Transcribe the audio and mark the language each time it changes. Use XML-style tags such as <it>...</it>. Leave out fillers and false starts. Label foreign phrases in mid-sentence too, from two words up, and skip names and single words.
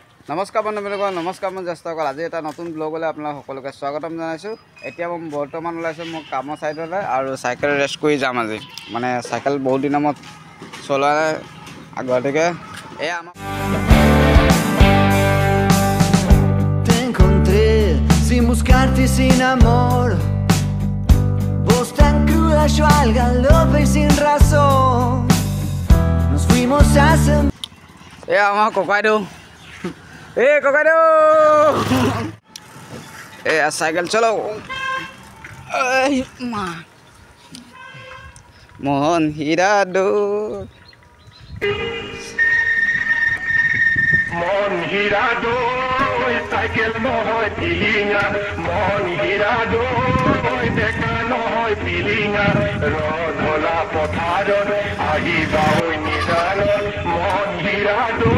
<as>নমস্কাৰ বন্ধুসকল, নমস্কাৰ মই জ্যেষ্ঠসকল। আজি এটা নতুন ব্লগলৈ আপোনালোক সকলোকে স্বাগতম জনাইছোঁ। এতিয়া মই বৰ্তমান ওলাইছোঁ মোৰ কামৰ চাইডলৈ আৰু চাইকেল ৰেষ্ট কৰি যাম আজি। মানে চাইকেল বহুত দিনৰ মূৰত চলোৱা নাই, গতিকে এয়া আমাৰ</as> <es>Te encontré sin buscarte, sin amor. Vos tan cruda, yo al galope y sin razón. Nos fuimos hace...</es> <as>এয়া আমাৰ ককাইদেউ, ককাইদেউ এয়া চাইকেল চলাও। মোহন হীৰা দৌৰ মন হীৰা দৈ চাইকেল নহয় পিলিঙা, মন হীৰা দৈ ডেকা নহয় পিলিঙা, ৰধলা পথাৰত আহিবা ঐ নিদানত, মন হীৰা দৈ।</as>